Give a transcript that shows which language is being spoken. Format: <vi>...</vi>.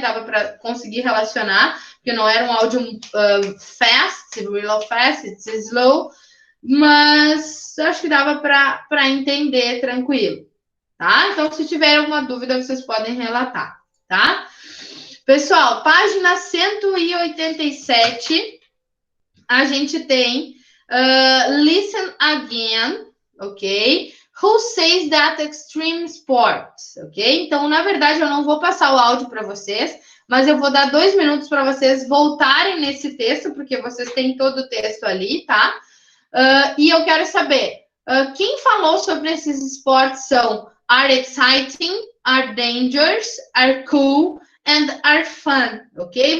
<pt>Dava para conseguir relacionar, porque não era um áudio fast,</pt> <en>real fast, it's slow,</en> <pt>mas acho que dava para entender tranquilo, tá? Então, se tiver alguma dúvida, vocês podem relatar, tá? Pessoal, página 187, a gente tem listen again, ok?</pt> <en>Who says that extreme sports? Ok?</en> <pt>Então, na verdade, eu não vou passar o áudio para vocês, mas eu vou dar 2 minutos para vocês voltarem nesse texto, porque vocês têm todo o texto ali, tá? E eu quero saber, quem falou sobre esses esportes são</pt> <en>are exciting, are dangerous, are cool and are fun,</en> <pt>ok?</pt>